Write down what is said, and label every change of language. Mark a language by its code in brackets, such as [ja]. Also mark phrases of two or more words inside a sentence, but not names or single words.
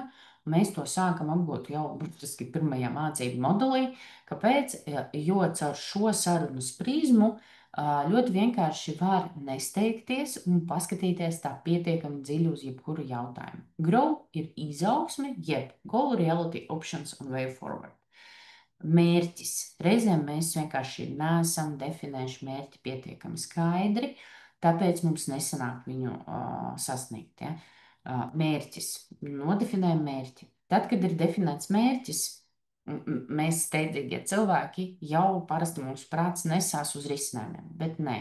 [lv] Mēs to sākam apgūt jau burtiski pirmajā mācību modelī. Kāpēc? Jo caur šo sarunas prizmu ļoti vienkārši var nesteigties un paskatīties tā pietiekami dziļi uz jebkuru jautājumu. Grow ir izaugsme, jeb [en] goal, reality, options [lv] un [en] way forward. [lv] Mērķis. Reizēm mēs vienkārši neesam definējuši mērķi pietiekami skaidri, tāpēc mums nesanāk viņu sasniegt. Ja? Mērķis. Nodefinējam mērķi. Tad, kad ir definēts mērķis, mēs steidzīgie cilvēki jau parasti mūsu prāts nesās uz risinājumiem, bet nē.